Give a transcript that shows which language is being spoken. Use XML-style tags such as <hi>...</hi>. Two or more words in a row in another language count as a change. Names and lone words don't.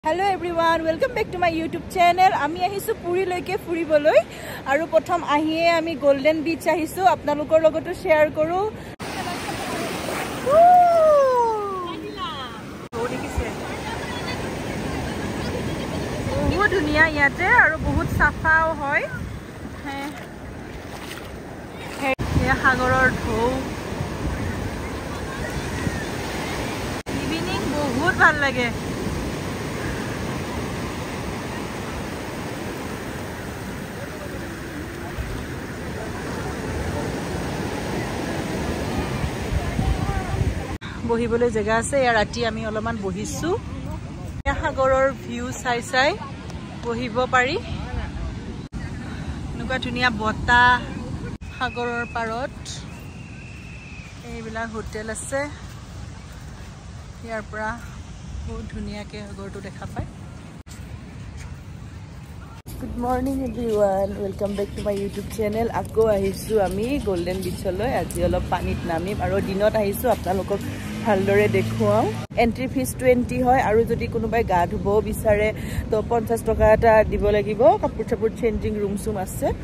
<en>Hello everyone, welcome back to my YouTube channel.</en> <as>আমি আহিছো পুৰীলৈকে ফুৰিবলৈ আৰু প্ৰথম আহিয়ে আমি Golden Beach আহিছো আপোনালোকৰ লগত share কৰো. বহুত ধুনীয়া যেতে আৰু বহুত চাফাও হয়. হে সাগৰৰ ঢৌ. Evening bahut bhal lage. বহিবলৈ জায়গা আছে ইয়াৰ ৰাতি আমি অলপমান বহিছো সাগৰৰ ভিউ চাই বহিব পাৰি নুকা ধুনিয়া বতা সাগৰৰ পাৰত এইবিলাক হোটেল আছে ইয়াৰ পৰা বহুত ধুনিয়াকে সাগৰটো দেখা পায়</as> <en>Good morning everyone, welcome back to my YouTube channel.</en> <as>আকৌ আহিছো আমি Golden Beach লৈ আজি অলপ পানীত নামিম আৰু দিনত আহিছো আপোনালোকক ভালদৰে দেখুৱাম.</as> <en>Entry fees</en> <as>20 হয় আৰু যদি কোনোবাই গা ধুব বিচাৰে তো 50 টকা এটা দিব লাগিব কাপোৰ চাপোৰ</as> <en>changing room</en> <as>চুম আছে.</as>